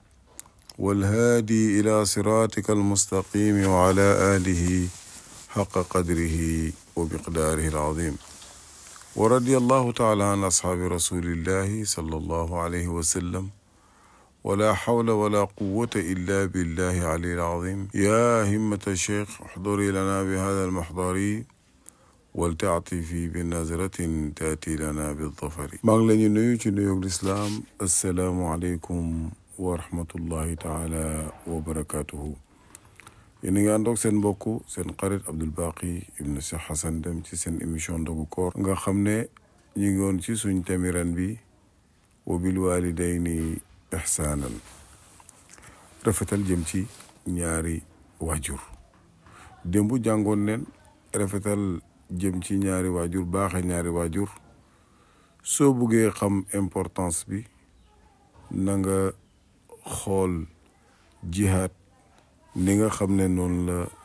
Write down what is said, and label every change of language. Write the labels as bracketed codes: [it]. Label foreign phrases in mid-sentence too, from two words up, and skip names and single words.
[ar] والهادي إلى صراطك المستقيم وعلى آله حق قدره وبقداره العظيم ورضي الله تعالى عن أصحاب رسول الله صلى الله عليه وسلم ولا حول ولا قوة إلا بالله العلي العظيم يا همة الشيخ احضري لنا بهذا المحضر ولتعطفي بنظرة تأتي لنا بالظفر مغلن نيوتي نيوك الإسلام السلام عليكم ورحمة الله تعالى وبركاته [wo] yéen a ngi ànd ak seen mbokk seen xarit Abdoul Baqi ibn Cheikh Hassan Deme ci seen émission ndogu koor nga xam ne ñu ngi woon ci suñ tamiran bi [ar] وبالوالدين إحسانا [wo] rafetal jëm ci ñaari waajur démb jàngoon neen rafetal jëm ci ñaari waajur baaxe ñaari waajur soo buggee xam importance bi na nga xool jihaad ni nga xam ne noonu la